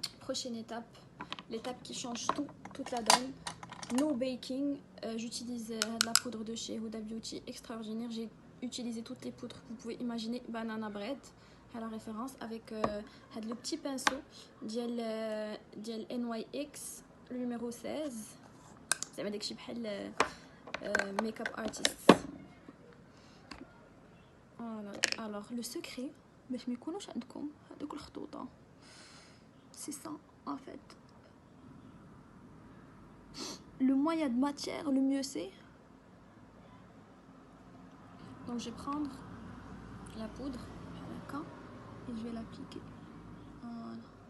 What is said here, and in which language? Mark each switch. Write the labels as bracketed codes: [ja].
[fr] Prochaine étape, l'étape qui change tout, toute la donne. [en] No baking. [fr] J'utilise la poudre de chez Huda Beauty, extraordinaire. J'ai utilisé toutes les poudres que vous pouvez imaginer. Banana bread, à la référence, avec le petit pinceau [ar] ديال [fr] NYX, le numéro 16. [ar] زعما داكشي بحال [en] makeup artist. [fr] Voilà. Alors le secret [ar] باش ما يكونوش عندكم هذوك الخطوطه, [fr] c'est ça en fait. Le moins il y a de matière, le mieux c'est. Donc je vais prendre la poudre et je vais l'appliquer. Voilà.